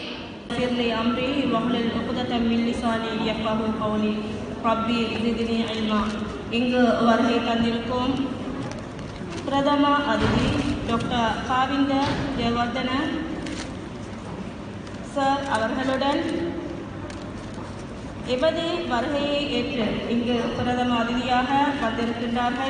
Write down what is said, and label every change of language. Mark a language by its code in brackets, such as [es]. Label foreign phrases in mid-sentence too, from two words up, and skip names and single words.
[ar] أمري واحلل عقدة من لساني يفقهوا قولي ربي زدني علما. [ta] இங்கு வருகை தந்திருக்கும் பிரதம அதிதி டாக்டர் காவிந்த ஜெயவர்தன சார் அவர்களுடன் எமது வருகையை ஏற்று இங்கு பிரதம அதிதியாக வந்திருக்கின்றார்கள்